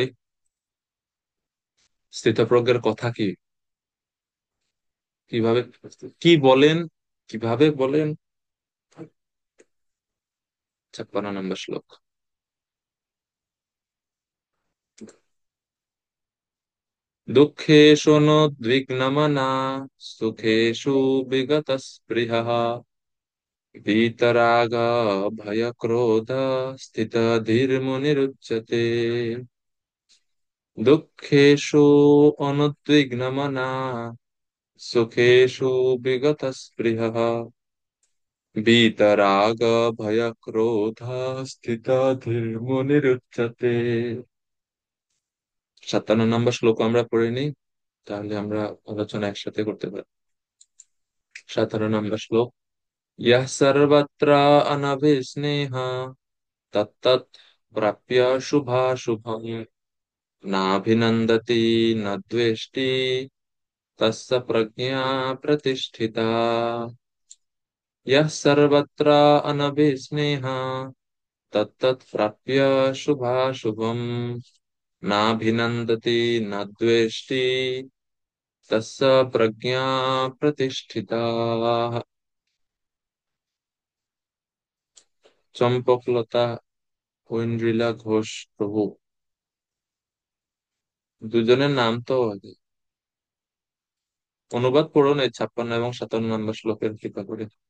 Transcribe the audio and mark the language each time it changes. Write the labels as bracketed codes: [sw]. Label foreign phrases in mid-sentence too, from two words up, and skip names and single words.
[bn] স্থিতপ্রজ্ঞের কথা কি, কিভাবে, কি বলেন, কিভাবে বলেন? 56 নম্বর শ্লোক। [sa] দুঃখেষু নোদ্বিগ্নমনা সুখেষু বিগতস্পৃহঃ वीतराग भय क्रोध स्थित धीर मुनिरुच्यते। दुःखेषु अनुद्विग्नमना सुखेषु विगतस्पृहः वीतराग भय क्रोध स्थित धीर मुनिरुच्यते। [bn] 57 নম্বর শ্লোক আমরা পড়ে নিই, তাহলে আমরা আলোচনা একসাথে করতে পারি। 57 নম্বর শ্লোক। [sa] यः सर्वत्र अनभिस्नेह तत्तत् प्राप्य शुभाशुभम् नाभिनन्दति न द्वेष्टि तस्य प्रज्ञा प्रतिष्ठिता। यः सर्वत्र अनभिस्नेहः तत्तत् प्राप्य शुभाशुभम् नाभिनन्दति न द्वेष्टि तस्य प्रज्ञा प्रतिष्ठिता। [bn] চম্পকলতা ঐন্দ্রিলা ঘোষ প্রভু, দুজনের নাম তো অনুবাদ পড়ুন এই 56 এবং 57 নম্বর শ্লোকের কৃপা করে।